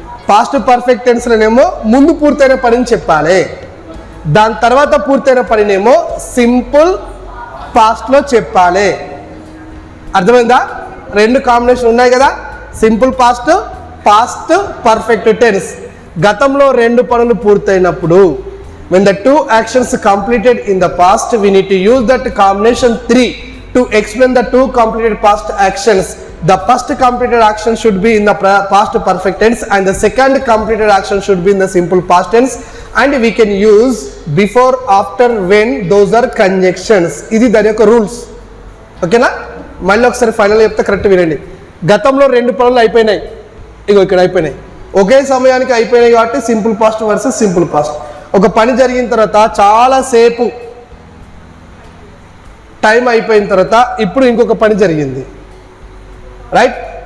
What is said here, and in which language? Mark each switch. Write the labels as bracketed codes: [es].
[te] Past perfect టెన్స్లోనేమో ముందు పూర్తయిన పనిని చెప్పాలి, దాని తర్వాత పూర్తయిన పనినేమో సింపుల్ పాస్ట్లో చెప్పాలి. అర్థమైందా? 2 కాంబినేషన్ ఉన్నాయి కదా, simple past, past perfect tense. గతంలో 2 పనులు పూర్తయినప్పుడు, [en] when the 2 actions completed in the past, we need to use that combination 3 to explain the 2 completed past actions. The first completed action should be in the past perfect tense and the second completed action should be in the simple past tense, and we can use before, after, when, those are conjunctions. [te] ఇది దాని యొక్క rules. ఓకేనా? మళ్ళీ ఒకసారి final చెప్తే correct వినండి. గతంలో 2 పనులు అయిపోయినాయి, ఇగో ఇక్కడ అయిపోయినాయి, ఒకే సమయానికి అయిపోయినాయి కాబట్టి simple past versus simple past. ఒక పని జరిగిన తర్వాత చాలాసేపు టైం అయిపోయిన తర్వాత ఇప్పుడు ఇంకొక పని జరిగింది, రైట్?